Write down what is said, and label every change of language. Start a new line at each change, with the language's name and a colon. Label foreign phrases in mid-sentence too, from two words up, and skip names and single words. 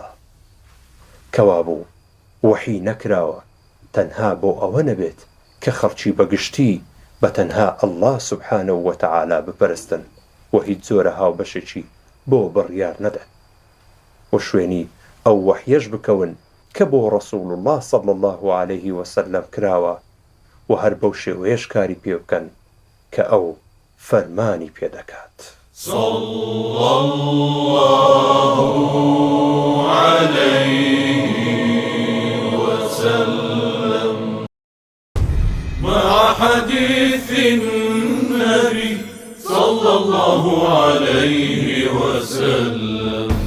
Central Kurdish: کەوا بوو وەحی نەکراوە تەنها بۆ ئەوە نەبێت کە خەڵکی بەگشتی بەتەنها ئەڵڵا
Arabic: سوبحانە وتەعالا
Central Kurdish: بپەرستن و هیچ جۆرە هاوبەشێکی بۆ بڕیار نەدەن و شوێنی ئەو وەحیەش بکەون کە بۆ
Arabic: ڕەسوول الله صلی الله عليه وسلم
Central Kurdish: کراوە و هەر بەو شێوەیەش کاری پێ بکەن کە ئەو فەرمانی پێدەکات.
Arabic: صلى الله عليه وسلم مع حديث النبي صلى الله عليه وسلم.